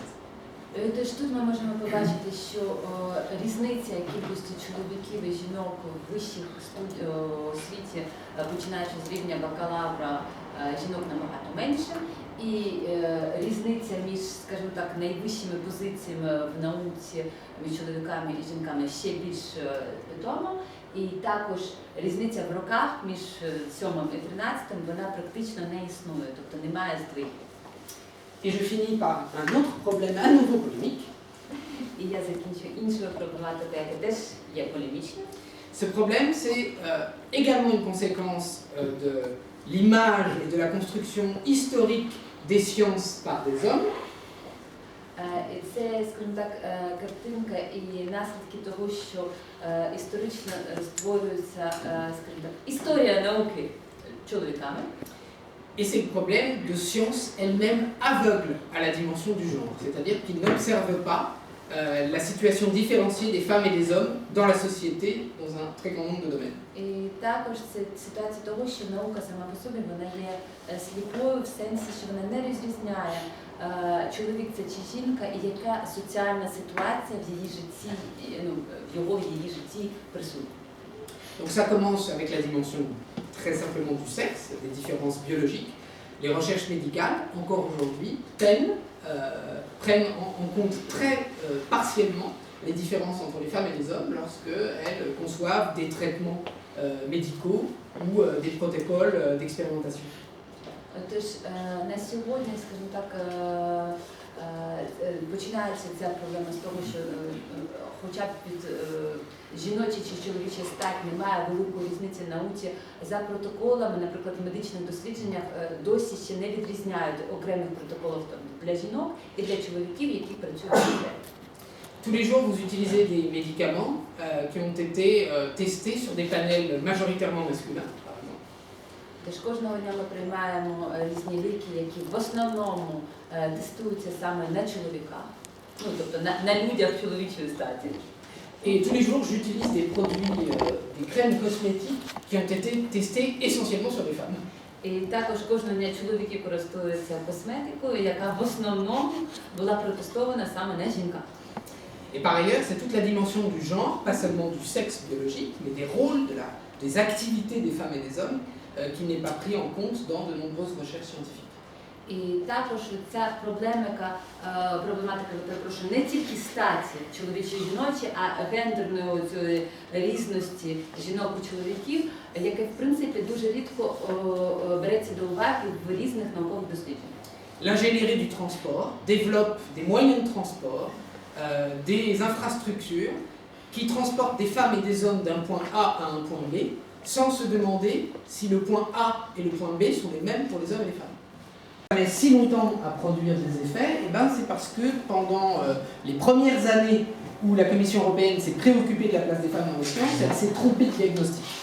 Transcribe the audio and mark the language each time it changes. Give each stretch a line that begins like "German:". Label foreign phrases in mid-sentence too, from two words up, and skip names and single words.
Ukrainian: Тож тут ми можемо побачити, що різниця кількості чоловіків і жінок в вищих освіті, починаючи з рівня бакалавра, жінок набагато менше, і різниця між, скажімо так, найвищими позиціями в науці між чоловіками і жінками ще більш відома. І також різниця в роках між 7 і 13 вона практично не існує, тобто немає здвигів.
French: Et je finis par un autre problème à nouveau polémique.
Ukrainian: І я закінчу іншою проблематикою, яка теж є полемічною.
French: Ce problème, c'est également une conséquence de l'image et de la construction historique des sciences par des hommes.
Ukrainian: І це, скажімо так, картинка і наслідки того, що історично створюється, скажімо так, історія науки чоловіками.
French: Et c'est le problème de sciences elles-mêmes aveugles à la dimension du genre, c'est-à-dire qu'ils n'observent pas la situation différenciée des femmes et des hommes dans la société, dans un très grand nombre de domaines.
Ukrainian: І також це ситуація того, що наука сама по собі вона є сліпою в сенсі, що вона не розрізняє, чоловік це чи жінка, і яка соціальна ситуація в її житті, в її житті prисутня.
French: Donc ça commence avec la dimension très simplement du sexe, des différences biologiques. Les recherches médicales, encore aujourd'hui, prennent en compte très partiellement les différences entre les femmes et les hommes lorsqu'elles conçoivent des traitements médicaux ou des protocoles d'expérimentation.
Ukrainian: Тож на сьогодні, скажімо так, починається ця проблема з того, що хоча б під жіночі чи чоловічі стать немає великої різниці в науці. За протоколами, наприклад, в медичних дослідженнях досі ще не відрізняють окремих протоколів для жінок і для чоловіків, які працюють.
French: Tous les jours, vous utilisez des médicaments qui ont été testés sur des panels majoritairement masculins.
Ukrainian: Тож кожного дня ми приймаємо різні ліки, які в основному тестуються саме на чоловіках, тобто на людях чоловічої статі.
French: Et tous les jours, j'utilise des produits, des crèmes cosmétiques qui ont été testés essentiellement sur les femmes.
Ukrainian: І також кожного дня чоловіки користуються косметикою, яка в основному була протестована саме на жінках.
French: Et par ailleurs, c'est toute la dimension du genre, pas seulement du sexe biologique, mais des rôles, des activités des femmes et des hommes, qui n'est pas pris en compte dans de nombreuses recherches scientifiques.
Ukrainian: І також ця проблематика, перепрошую, не тільки статі чоловічі і жіночі, а гендерної цієї різності жінок і чоловіків, яке в принципі дуже рідко береться до уваги в різних наукових дослідженнях.
French: L'ingénierie du transport développe des moyens de transport, des infrastructures qui transportent des femmes et des hommes d'un point A à un point B, sans se demander si le point A et le point B sont les mêmes pour les hommes et les femmes. Ça met si longtemps à produire des effets, et ben c'est parce que pendant les premières années où la Commission européenne s'est préoccupée de la place des femmes dans les sciences, elle s'est trompée de diagnostic.